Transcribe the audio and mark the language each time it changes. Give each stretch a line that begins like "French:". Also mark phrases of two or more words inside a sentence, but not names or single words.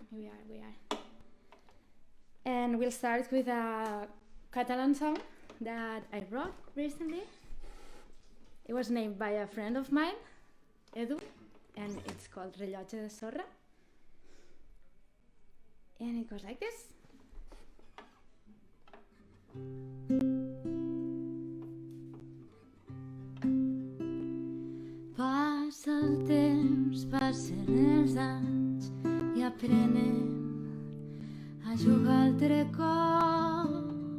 English: And we'll start with a Catalan song that I wrote recently. It was named by a friend of mine, Edu, and it's called Rellotge de Sorra. And it goes like this.
Catalan: Passa el temps, passen els anys i aprenem a jugar altre cop.